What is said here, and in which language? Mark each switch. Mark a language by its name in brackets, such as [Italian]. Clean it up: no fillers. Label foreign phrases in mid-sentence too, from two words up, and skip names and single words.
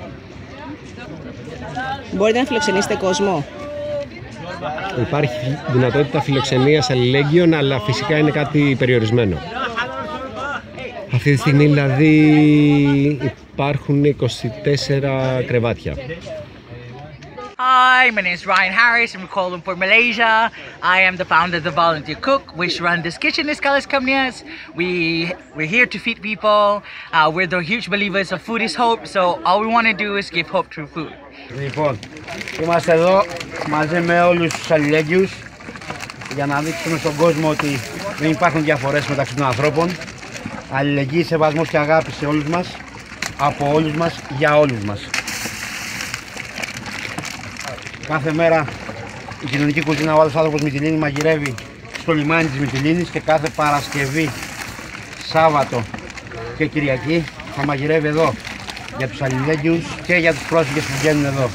[Greek] Μπορείτε να φιλοξενήσετε κόσμο? Υπάρχει δυνατότητα φιλοξενίας αλληλέγγυων, αλλά φυσικά είναι κάτι περιορισμένο. Αυτή τη στιγμή δηλαδή υπάρχουν 24 κρεβάτια. [English] Hi, my name is Ryan Harris. I'm calling for Malaysia. I am the founder of the Volunteer Cook, which run this kitchen in Skalis Kamnias. We're here to feed people. We're the huge believers of food is hope, so all we want to do is give hope through food. [Greek] Λοιπόν, είμαστε εδώ μαζί με όλους τους αλληλέγγυους για να δείξουμε στον κόσμο ότι δεν υπάρχουν διαφορές μεταξύ των ανθρώπων. Αλληλεγγύη, σεβασμός και αγάπη σε όλους μας, από όλους μας, για όλους μας. Κάθε μέρα η κοινωνική κουζίνα, ο άλλος άνθρωπος Μυτιλήνη μαγειρεύει στο λιμάνι της Μυτιλήνης και κάθε Παρασκευή, Σάββατο και Κυριακή θα μαγειρεύει εδώ για τους αλληλέγγυους και για τους πρόσφυγες που βγαίνουν εδώ.